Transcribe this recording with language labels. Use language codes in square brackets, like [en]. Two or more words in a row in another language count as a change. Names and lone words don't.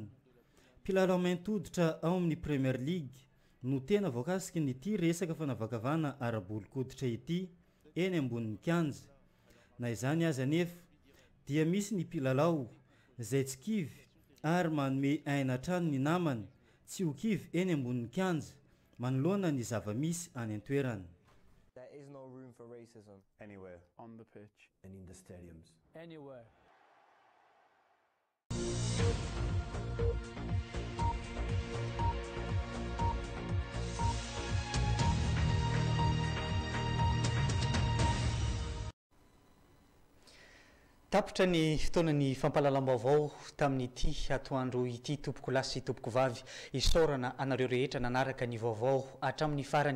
[mg] Mpilalao maintoditra ao amin'ny Premier League no tena voakasiky nyity resaka fanavakavana ara-bolokoditra ity eny ambonin'ny kianja. Na izany aza nefa dia misy ny mpilalao izay tsy kivy ary manome aina trano ny namany tsy ho kivy eny ambonin'ny kianja manoloana ny zava-misy any an-toerana. [en] There is no room for racism anywhere on the pitch and in the stadiums. Anywhere. [mg] Tapitra ny fotoana ny fampalalam-baovao tamin'ity atoandro ity tompoko lahy sy tompoko vavy isaorana anareo rehetra nanaraka ny vaovao hatramin'ny farany.